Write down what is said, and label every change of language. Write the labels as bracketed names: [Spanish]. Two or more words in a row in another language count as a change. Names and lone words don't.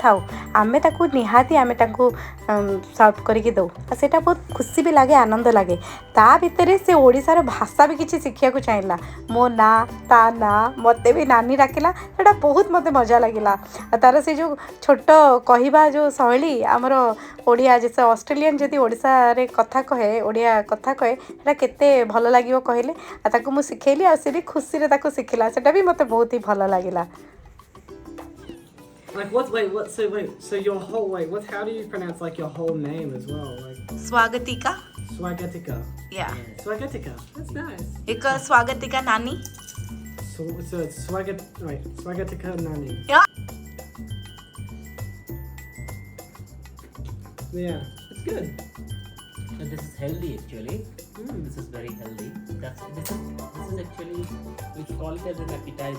[Odia] ଥାଉ ଆମେ ତାକୁ ନିହାତି ଆମେ ତାକୁ ସର୍ଭ କରିକି ଦଉ ଆ ସେଇଟା ବହୁତ ଖୁସି ବି ଲାଗେ ଆନନ୍ଦ ଲାଗେ ତା ଭିତରେ ସେ ଓଡ଼ିଶାର ଭାଷା ବି କିଛି ଶିଖିବା କୁ ଚାହିଁଲା ମୋ ନା ତା ନା ମତେ ବି ନାନୀ ଡାକିଲା ସେଇଟା ବହୁତ ମତେ ମଜା ଲାଗିଲା ତାର ସେ ଯୋ ଛୋଟ କହିବା ଯୋ ଶୈଳୀ ଆମର ଓଡ଼ିଆ ଜୈସେ ଅଷ୍ଟ୍ରେଲିୟାନ ଯଦି ଓଡ଼ିଶା ରେ କଥା କହେ ଓଡ଼ିଆ କଥା କହେ ସେଇଟା କେତେ ଭଲ ଲାଗିବ କହିଲେ ଆ ତାକୁ ମୁଁ ଶିଖେଇଲି ଆ ସେ ବି ଖୁସି ରେ ତାକୁ ଶିଖିଲା ସେଇଟା ବି ମତେ ବହୁତ ହିଁ ଭଲ ଲାଗିଲା [English] Like what? So your whole what? How do you pronounce like your whole name as well? Like स्वागतिका Swagatika. या Swagatika. That's nice. एक स्वागतिका नानी Swagatika nani. Yeah. Yeah, it's good. So this is healthy actually. This is very healthy. This is actually, we call it as an appetizer.